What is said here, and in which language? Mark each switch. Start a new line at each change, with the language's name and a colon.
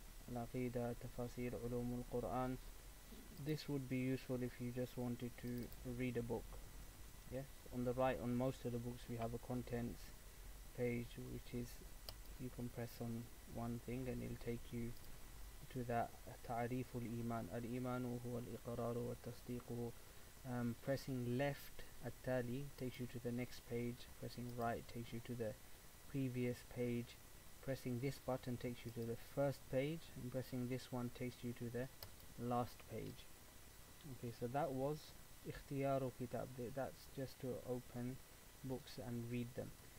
English: Al-Aqidah, Tafasir, Ulum al-Quran. This would be useful if you just wanted to read a book. Yes, on the right, on most of the books, we have a contents page, which is, you can press on one thing and it'll take you to that
Arabic: تعريف الإيمان. الإيمان هو الإقرار والتصديق.
English: Pressing left التالي takes you to the next page. Pressing right takes you to the previous page. Pressing this button takes you to the first page, and pressing this one takes you to the last page. Okay, so that was
Arabic: اختيار كتاب.
English: That's just to open books and read them.